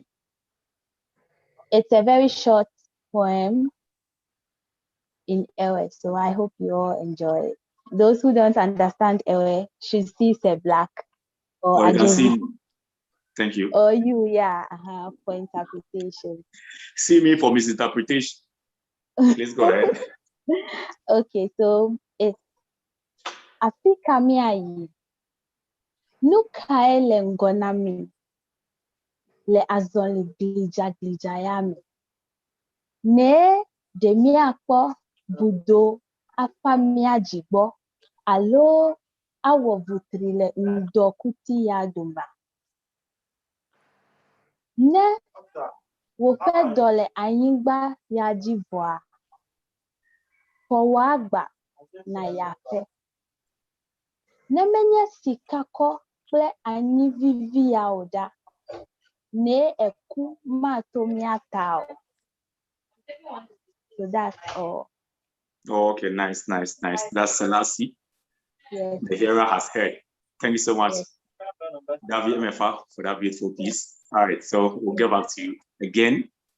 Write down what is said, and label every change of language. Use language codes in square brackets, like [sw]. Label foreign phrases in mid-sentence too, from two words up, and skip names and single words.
[en] It's a very short poem in Ewe, so I hope you all enjoy it. Those who don't understand Ewe should see Say Black or you can see me. Thank you. Or you, yeah, for interpretation. See me for misinterpretation. Please go ahead. Okay, so it's [ee] Afika miayi nukaele ngonami le azoli glijayami ne demiakpo budo afamiajibo alo awovutrile ndokuti yadumba ne wofe dole anyigba yajivoa Kowagba na yafe. Nemenye sikako ple ani vivi ya oda. Ne eku matomia tao. [en] So that's all. Oh, okay, nice. That's Selassie. Yes. The hearer has heard. Thank you so much, Davi MFA, for that beautiful piece. All right, so we'll get back to you again.